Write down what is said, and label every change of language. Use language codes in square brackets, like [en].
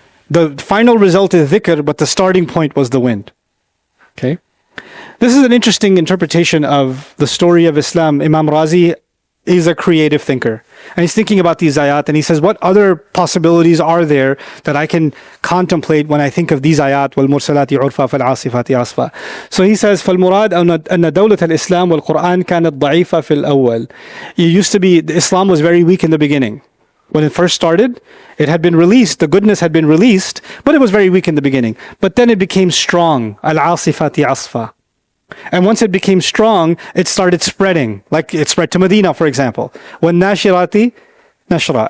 [en] The final result is dhikr, but the starting point was the wind. Okay? This is an interesting interpretation of the story of Islam. Imam Razi is a creative thinker. And he's thinking about these ayat, and he says, what other possibilities are there that I can contemplate when I think of these ayat? [ar] وَالْمُرْسَلَاتِ عُرْفًا فَالْعَاصِفَاتِ عَصْفًا. [en] So he says, [ar] فَالْمُرَادْ أَنَّ دَوْلَةَ الْإِسْلَامِ وَالْقُرْآنِ كَانَتْ ضَعِيفَةً فِي الْأَوَّلِ. [en] Islam was very weak in the beginning. When it first started, it had been released, the goodness had been released, but it was very weak in the beginning. But then it became strong. Al-Asifati Asfa. And once it became strong, it started spreading. Like it spread to Medina, for example. When Nashirati, Nashra.